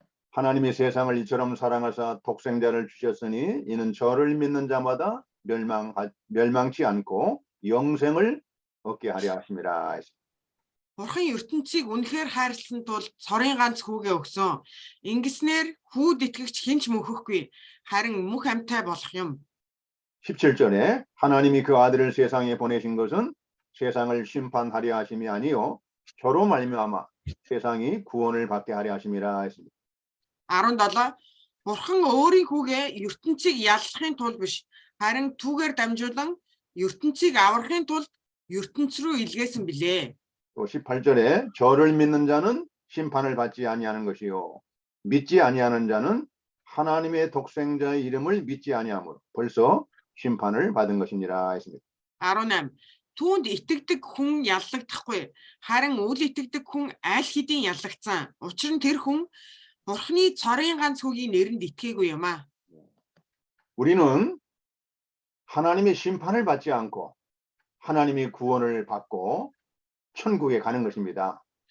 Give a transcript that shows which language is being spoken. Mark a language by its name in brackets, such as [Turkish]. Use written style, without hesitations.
[Korean] 하나님이 세상을 이처럼 사랑하사 독생자를 주셨으니 이는 저를 믿는 자마다 멸망치 않고 영생을 얻게 하려 하심이라. [Mongolian] Бурхан ертөнцийг үнэхээр хайрласан тул цорын ганц хүүгээ өгсөн. Ингэснээр хүүд итгэгч хэн ч мөхөхгүй, харин мөх амьтаа болох юм. [Korean] 17절에 하나님이 그 아들을 세상에 보내신 것은 세상을 심판하려 하심이 아니요 저로 말미암아 세상이 구원을 받게 하려 하심이라 했습니다. [Mongolian] 17. Бурхан өөрийн хүүгээ ертөнцийг яллахын тулд биш, харин түүгээр дамжуулан ертөнцийг аврахын тулд ертөнц рүү илгээсэн билээ. [Korean] 또 18절에 저를 믿는 자는 심판을 받지 아니하는 것이요 믿지 아니하는 자는 하나님의 독생자의 이름을 믿지 아니하므로 벌써 심판을 받은 것이니라 했습니다. [Mongolian] 18. Түүнд итгэдэг хүн яллагдахгүй, харин үл итгэдэг хүн аль хэдийн яллагдсан. Учир нь тэр хүн Бурхны цорын ганц хүүгийн нэрэнд итгээгүй юм а. [Korean] 우리는 하나님의 심판을 받지 않고 하나님의 구원을 받고 천국에 가는 것입니다.